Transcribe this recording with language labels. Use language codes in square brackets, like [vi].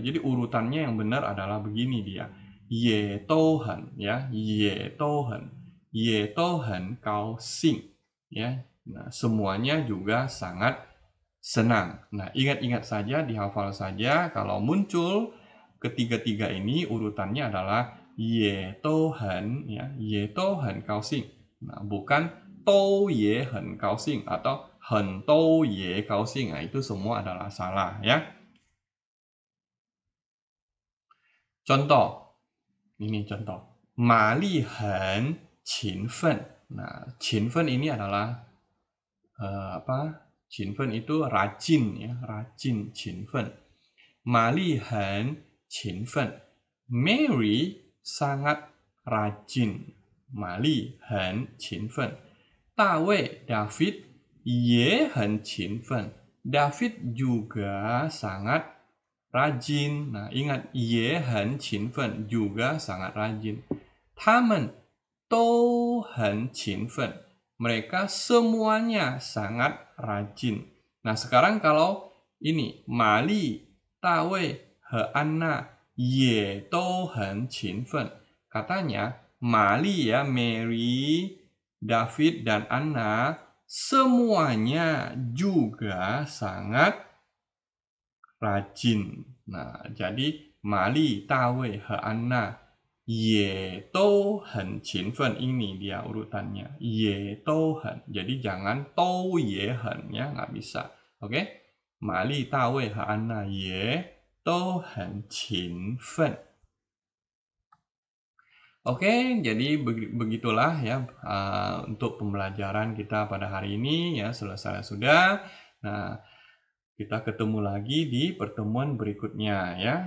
[id] Jadi urutannya yang benar adalah begini dia. [zh] Ye dou hen ya, ye dou hen. Ye dou hen gao xing ya. [id] Nah, semuanya juga sangat senang. Nah, ingat-ingat saja, dihafal saja. Kalau muncul ketiga-tiga ini urutannya adalah [zh] 也都很 [id] ya, [zh] 也都很高兴. [id] Nah, bukan [zh] 都也很高兴 [id] atau [zh] 很都也高兴. [id] Nah, itu semua adalah salah ya. Contoh. Ini contoh. [zh] 玛丽很勤奋. [id] Nah, 勤奋 ini adalah apa? 勤奋 itu rajin ya, rajin 勤奋. [zh] 玛丽很勤奋. [id] Mary sangat rajin. [zh] 玛丽很勤奋. 大卫 David 也很勤奋. [id] David juga sangat rajin. Nah, ingat [zh] 也很勤奋 [id] juga sangat rajin. [zh] 他们都很勤奋. [id] Mereka semuanya sangat rajin. Nah, sekarang kalau ini [zh] 玛丽、大卫和安娜也都很勤奋. [id] Katanya 玛丽 ya, Mary, David dan Anna semuanya juga sangat rajin. Nah, jadi [zh] 玛丽、大卫和安娜也都很勤奋. [id] Ini dia urutannya. [zh] 也都很. [id] Jadi jangan [zh] 都也很 [id] ya, nggak bisa. Oke? [zh] 玛丽、大卫和安娜也都很勤奋. [id] Oke, jadi begitulah ya untuk pembelajaran kita pada hari ini ya, selesai sudah. Nah, kita ketemu lagi di pertemuan berikutnya ya.